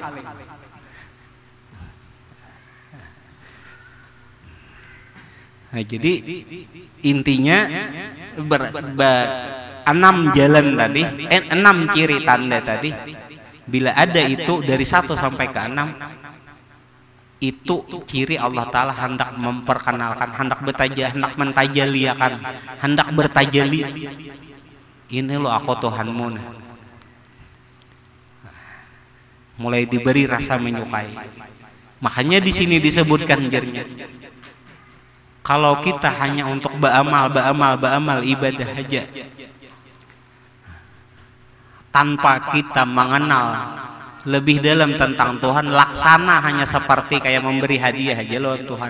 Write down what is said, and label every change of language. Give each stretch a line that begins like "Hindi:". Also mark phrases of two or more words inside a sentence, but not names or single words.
Indonesian: Nah, jadi intinya 6 jalan tadi, 6 ciri tanda tadi. Bila ada itu dari 1 sampai ke 6 itu ciri Allah Ta'ala hendak memperkenalkan, hendak mentajaliakan, hendak bertajali. Ini lo aku Tuhanmu. Mulai diberi rasa menyukai. Makanya di sini disebutkan jernya. Kalau kita hanya untuk beramal ibadah aja, tanpa kita mengenal lebih dalam tentang Tuhan, laksana hanya seperti kayak memberi hadiah aja loh Tuhan.